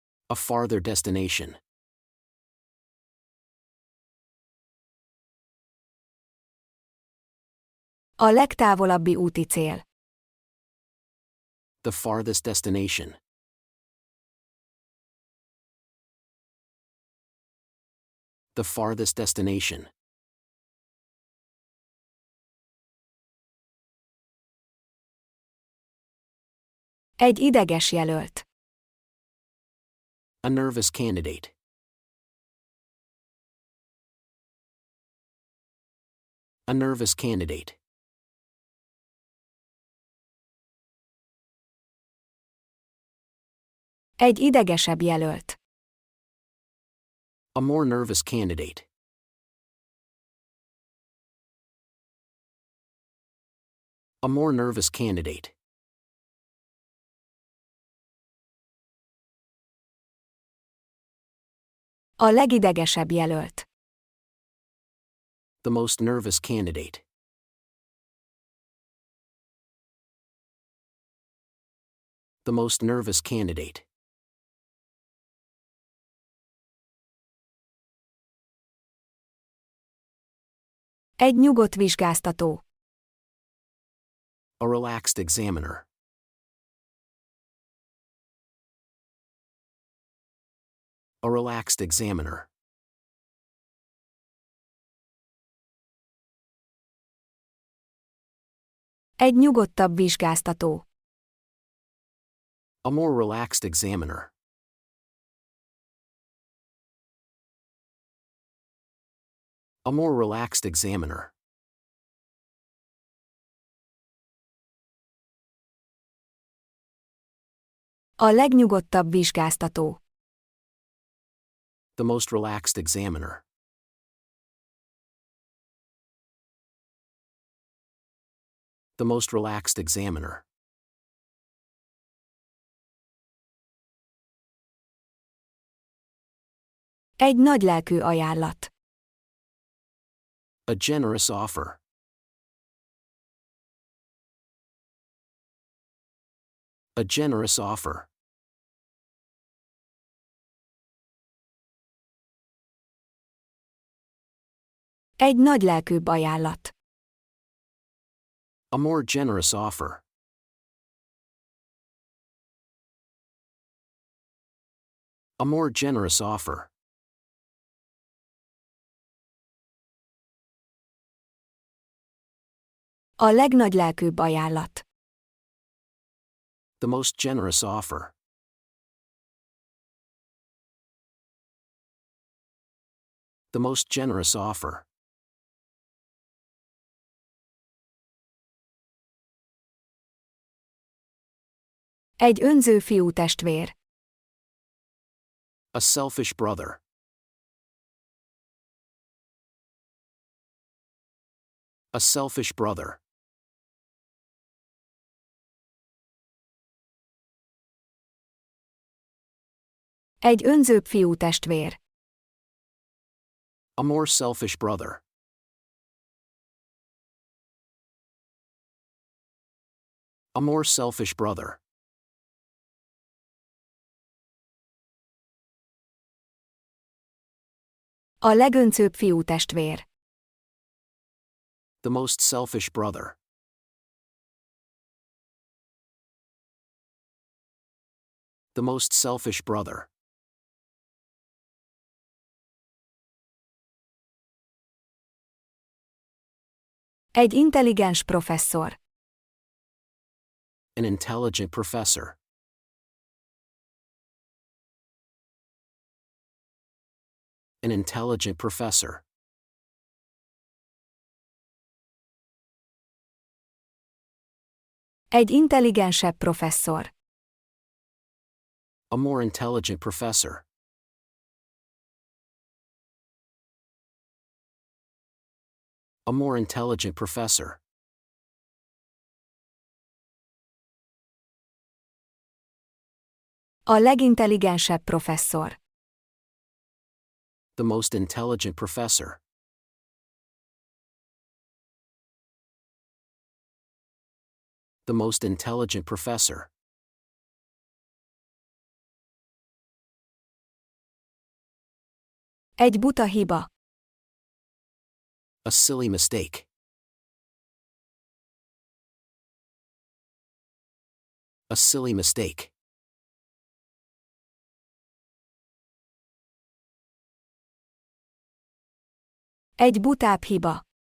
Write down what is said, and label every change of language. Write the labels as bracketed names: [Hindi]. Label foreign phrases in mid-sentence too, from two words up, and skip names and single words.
[English] A farther destination. [Hungarian] A legtávolabbi úti cél. [English] The farthest destination. The farthest destination. [Hungarian] Egy ideges jelölt. [English] A nervous candidate. A nervous candidate. [Hungarian] Egy idegesebb jelölt. [English] A more nervous candidate. A more nervous candidate. [Hungarian] A legidegesebb jelölt. [English] The most nervous candidate. The most nervous candidate. [Hungarian] Egy nyugodt vizsgáztató. [English] A relaxed examiner. A relaxed examiner. [Hungarian] Egy nyugodtabb vizsgáztató. [English] A more relaxed examiner. A more relaxed examiner. [Hungarian] A legnyugodtabb vizsgáztató. [English] The most relaxed examiner. The most relaxed examiner. [Hungarian] Egy nagylelkű ajánlat. [English] A generous offer. A generous offer. [Hungarian] Egy nagylelkűbb ajánlat. [English] A more generous offer. A more generous offer. [Hungarian] A legnagylelkűbb ajánlat. [English] The most generous offer. The most generous offer. [Hungarian] Egy önző fiútestvér. [English] A selfish brother. A selfish brother. [Hungarian] Egy önzőbb fiútestvér. [English] A more selfish brother. A more selfish brother. [Hungarian] A legöncőbb fiútestvér. [English] The most selfish brother. The most selfish brother. [Hungarian] Egy intelligens professzor. [English] An intelligent professor. An intelligent professor. [Hungarian] Egy intelligensebb professzor. [English] A more intelligent professor. A more intelligent professor. [Hungarian] A legintelligensebb professzor. [English] The most intelligent professor. The most intelligent professor. [Hungarian] Egy buta hiba. [English] A silly mistake. A silly mistake. [Hungarian] Egy butább hiba.